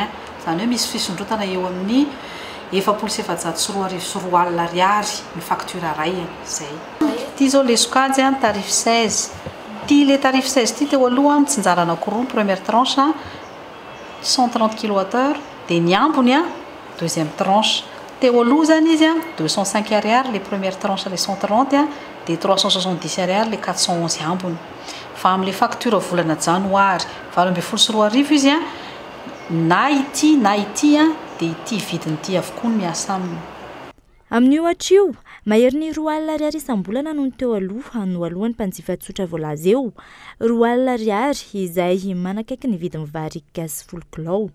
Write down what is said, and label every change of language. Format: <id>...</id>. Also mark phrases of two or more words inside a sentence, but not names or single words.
<mg>Zany hoe misy fisondrotana eo amin'ny 7,740 ariary ny facture ray zay. Ty zao le sokajy tarif 16. Ty le tarif 16 ty teo aloha mitsinjara anankiroa</mg> <fr>première tranche</fr> <mg>130 kWh dia ny ambony</mg> <fr>deuxième tranche.</fr> <mg>Teo aloha zany izy 205 ariary</mg> <fr>les première tranche les</fr> <mg>130 dia 370 ariary les 411 ambony. Fa amin'le facture volana janoary 2024 izy na ity dia ity vidin'ity avokoa ny miasa aminy. Amin'io hatr'io mahery ny 2 alina ariary isam-bolana no teo aloha no alohan'ny mpanjifa tsotra voalaza eo 2 alina ariary izay manakaiky ny vidin'ny vary gasy 10 kilao.</mg>